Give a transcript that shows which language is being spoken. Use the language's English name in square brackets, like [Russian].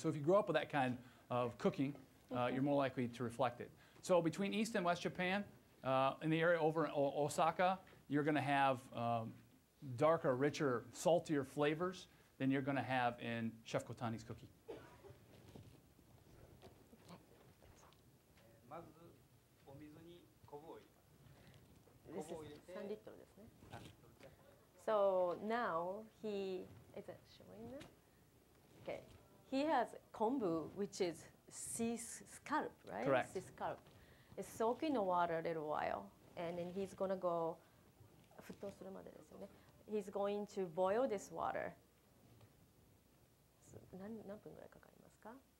[English] So if you grow up with that kind of cooking, you're more likely to reflect it. So between East and West Japan, in the area over in Osaka, you're going to have darker, richer, saltier flavors than you're going to have in Chef Kotani's cookie. [Japanese] まずお水に昆布を入れます。昆布を入れ [English] is [Japanese] て 3 リットルですね。 [English] So now he is it showing now? Okay, he has kombu, which is sea scalp, right? Correct. Sea scalp. It's soaked in the water a little while, and then he's gonna go. [Japanese] 沸騰するまでですよね。 [English] He's going to boil this water. So, [Japanese] 何分ぐらいかかりますか?